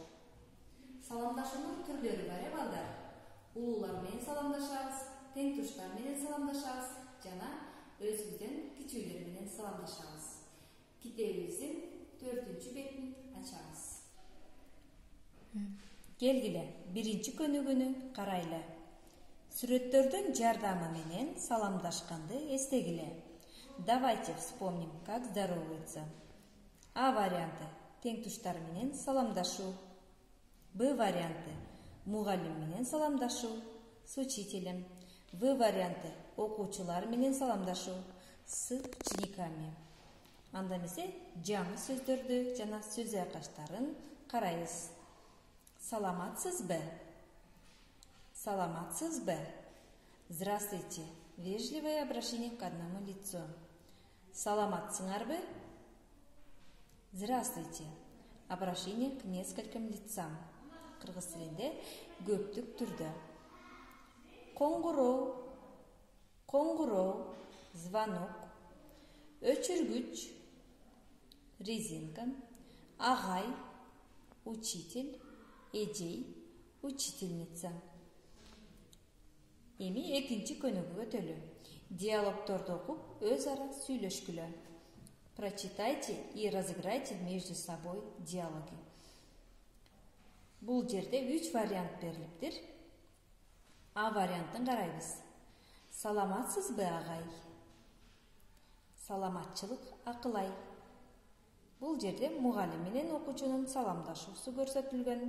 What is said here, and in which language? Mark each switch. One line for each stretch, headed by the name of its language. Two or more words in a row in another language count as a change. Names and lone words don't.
Kyrgyz: Саламдашуунун түрлөрү бар балдар. Улуулар менен саламдашабыз, тең туштар менен саламдашабыз жана өзүбүздөн кичүүлөр менен саламдашабыз. Китебибиздин 4-бетин ачабыз. Келгиле, биринчи көнүгүүнү карайлы. Сүрөттөрдүн жардамы менен саламдашканды эстегиле.
Russian: Давайте вспомним, как здороваются.
Kyrgyz: А варианты – тең туштар менен саламдашуу. Б варианты – мугалим менен саламдашуу
Russian: с учителем.
Kyrgyz: В варианты – окуучулар менен саламдашуу
Russian: с учениками.
Kyrgyz: Анда эмесе жаңы сөздөрдү жана сөз айкаштарын карайбыз. Саламатсызбы? Саламатсызбы?
Russian: Здравствуйте. Вежливое обращение к одному лицу.
Kyrgyz: Саламатсыңарбы? Здравствуйте.
Russian: Обращение к нескольким лицам.
Kyrgyz: Кыргыз тилинде көптүк түрдө. Коңгуроо, коңгуроо, звонок, өчүргүч, резинка, агай, учитель, эжей, учительница. Эми экинчи көнүгүү өтөлү. Диалогторду окуп, өз ара сүйлөшкүлө.
Russian: Прочитайте и разыграйте между собой диалоги.
Kyrgyz: Бул жерде 3 вариант берилиптир. А вариантын карайбыз. Саламатсызбы, агай? Саламатчылык акылай. Бул жерде мугалим менен окуучунун саламдашуусу көрсөтүлгөн.